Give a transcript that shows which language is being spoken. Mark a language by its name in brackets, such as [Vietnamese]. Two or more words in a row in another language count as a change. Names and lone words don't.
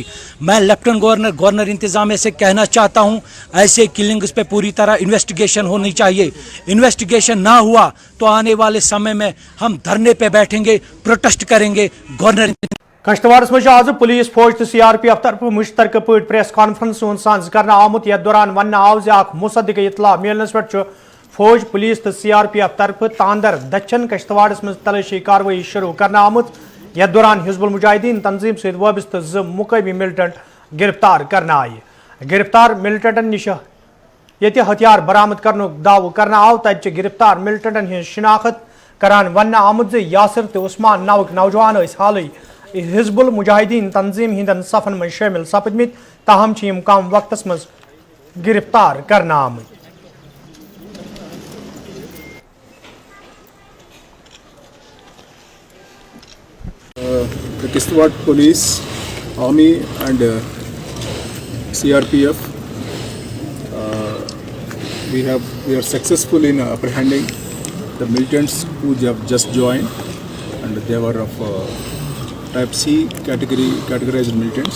[Hindi] मैं लेफ्टिनेंट गवर्नर इंतजामिया से कहना चाहता हूं ऐसे किलिंग्स पे पूरी तरह इन्वेस्टिगेशन होनी चाहिए। इन्वेस्टिगेशन ना हुआ तो आने वाले समय में हम धरने पे बैठेंगे, प्रोटेस्ट करेंगे। गवर्नर [Kashmiri] कश्तवाड़स मज आज पुलिस फौज तो सीआरपीएफ तरफ मुश्तरक पे [English] press conference [Kashmiri] साज करना आमुत यथ दौरान वन आव मुसद्दिक इतला मिलनस पे फौज पुलिस तो सीआरपीएफ तरफ तांदर दच्छन कश्तवाड़स मज तलाशी कार्रवाई शुरू करना आमुत यथ दौरान हिजबुल मुजाहिदीन तंजीम सहित वाबस्त मुकामी मिलिटेंट गिरफ्तार करना आय। गिरफ्तार मिलिटेंटन निश ये हथियार बरामद करने दाव करना आव तत गिरफ्तार मिलिटेंटन हज शिनाख्त करान वन आमुत यासिर तो उस्मान नावक नौजवान हाल हिजबुल मुजाहिदीन तंजीम हंदन सफन में शामिल सपदमित ताहम कम वक्तस मज गिरफ्तार करना आमुत। [English] The Kishtwar Police, Army and CRPF, we are successful in apprehending the militants who have just joined, and they were of type C categorized militants.